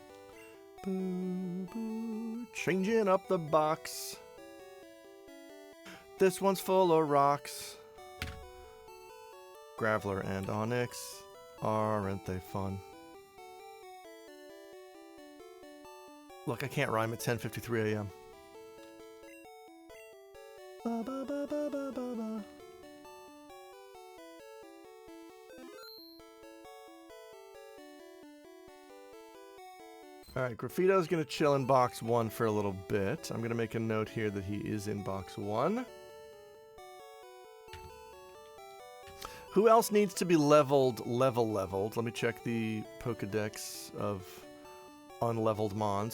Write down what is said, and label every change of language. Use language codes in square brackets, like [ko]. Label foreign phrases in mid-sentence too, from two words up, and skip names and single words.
[en] Changing up the box. This one's full of rocks. Graveler and Onyx. Aren't they fun? Look, I can't rhyme at 10:53 a.m. Ba, ba, ba, ba, ba, ba, ba. Alright, Graffito's gonna chill in box 1 for a little bit. I'm gonna make a note here that he is in box 1. Who else needs to be leveled? Leveled. Let me check the Pokedex of unleveled Mons.